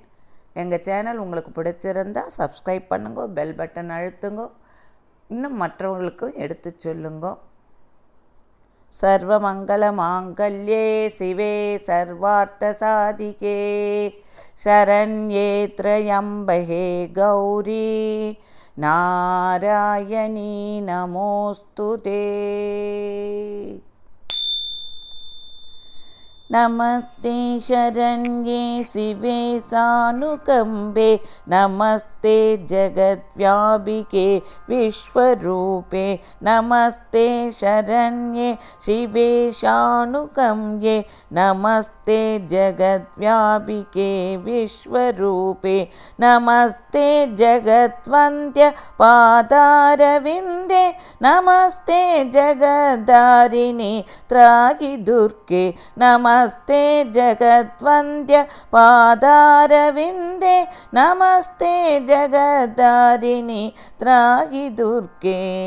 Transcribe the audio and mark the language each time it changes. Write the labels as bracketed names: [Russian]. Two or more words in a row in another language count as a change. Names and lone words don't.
[Tamil] எங்கள் சேனல் உங்களுக்கு பிடிச்சிருந்தால் சப்ஸ்கிரைப் பண்ணுங்க, பெல் பட்டன் அழுத்துங்க, இன்னும் மற்றவங்களுக்கும் எடுத்து சொல்லுங்க. [Sanskrit] सर्वमङ्गल माङ्गल्ये शिवे सर्वार्थ साधिके शरण्ये त्र्यम्बके गौरि नारायणि नमोऽस्तुते. नमस्ते शरण्ये शिवे सानुकम्बे नमस्ते जगद्व्यापिके विश्वरूपे नमस्ते शरण्ये शिवे सानुकम्बे नमस्ते जगद्व्यापिके विश्वरूपे नमस्ते जगद्वन्द्य पादारविन्दे नमस्ते जगद्धारिणि त्राहि दुर्गे नमस्ते जगद्वन्द्य पादारविन्दे नमस्ते जगद्धारिणि त्राहि दुर्गे